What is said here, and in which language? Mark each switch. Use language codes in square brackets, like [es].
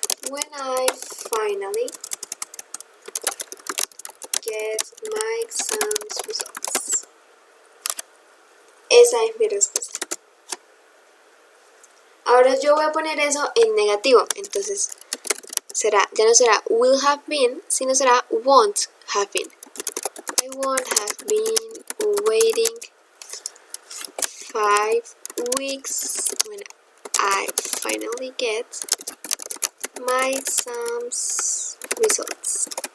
[en] When I finally get my exams results. [es] Esa es mi respuesta. Ahora yo voy a poner eso en negativo. Entonces ya no será [en] will have been, [es] sino será [en] won't have been. I won't have been waiting 5 weeks when I finally get my exams results.